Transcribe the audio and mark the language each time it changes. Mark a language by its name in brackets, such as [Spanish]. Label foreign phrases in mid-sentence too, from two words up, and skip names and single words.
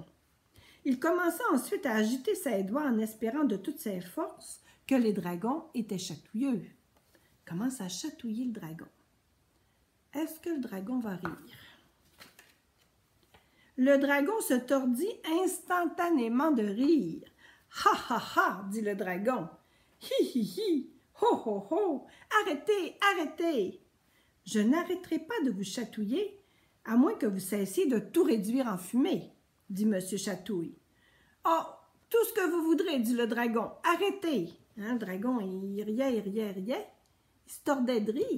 [French] Il commença ensuite à agiter ses doigts en espérant de toutes ses forces que les dragons étaient chatouilleux. Il commence à chatouiller le dragon. Est-ce que le dragon va rire? Le dragon se tordit instantanément de rire. « Ha ha ha » dit le dragon. « Hi hi hi, ho ho ho, arrêtez, arrêtez. Je n'arrêterai pas de vous chatouiller, à moins que vous cessiez de tout réduire en fumée, dit Monsieur Chatouille. Oh, tout ce que vous voudrez, dit le dragon, arrêtez. Hein, le dragon, il riait, il riait, il riait, il se tordait de rire.